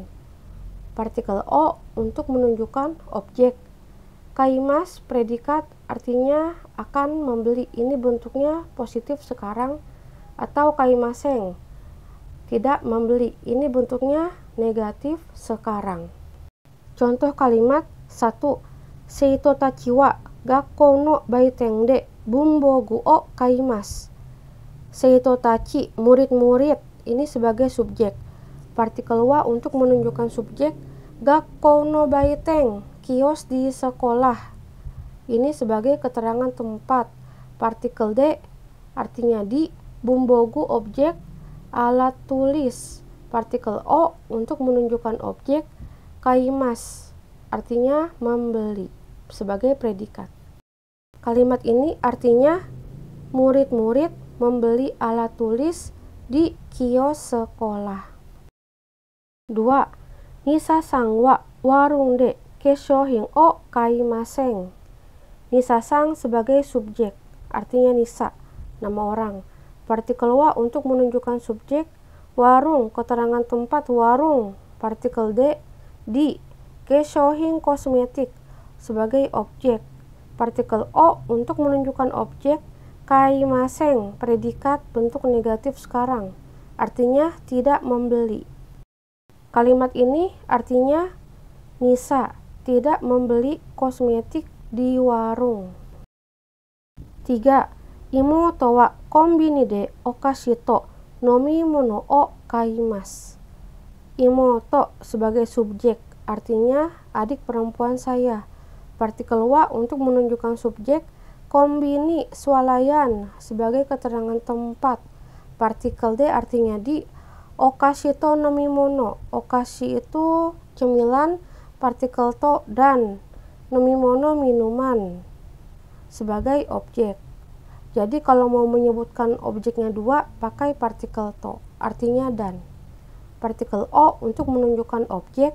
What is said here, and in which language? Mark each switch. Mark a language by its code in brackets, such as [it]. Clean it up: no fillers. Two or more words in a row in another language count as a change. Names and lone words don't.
[id] Partikel o untuk menunjukkan objek. Kaimas predikat artinya akan membeli, ini bentuknya positif sekarang, atau kaimaseng tidak membeli, ini bentuknya negatif sekarang. Contoh kalimat 1. [ja] 生徒たちは学校の売店で文房具を買います. 生徒たち, [id] murid-murid, ini sebagai subjek. Partikel wa untuk menunjukkan subjek. [ja] 学校の売店, [id] kios di sekolah, ini sebagai keterangan tempat. Partikel de artinya di, bunbogu objek, alat tulis. Partikel o untuk menunjukkan objek. Kaimas artinya membeli sebagai predikat. Kalimat ini artinya murid-murid membeli alat tulis di kios sekolah. [ja] 2. ニサさんはワルンで化粧品を買いません. [id] Nisa-san sebagai subjek, artinya Nisa, nama orang. Partikel wa untuk menunjukkan subjek. Warung, keterangan tempat warung. Partikel de di. Keshouhin, kosmetik, sebagai objek. Partikel o untuk menunjukkan objek. Kaimaseng, predikat bentuk negatif sekarang, artinya tidak membeli. Kalimat ini artinya Nisa tidak membeli kosmetik di warung. [ja] 3. 妹はコンビニでお菓子と飲み物を買います. [id] Imoto sebagai subjek, artinya adik perempuan saya. Partikel wa untuk menunjukkan subjek. Kombini, swalayan, sebagai keterangan tempat. Partikel de artinya di. [ja] お菓子と飲み物, [id] okashi itu cemilan, partikel to dan, nomimono minuman, sebagai objek. Jadi kalau mau menyebutkan objeknya dua, pakai partikel to, artinya dan. Partikel o untuk menunjukkan objek.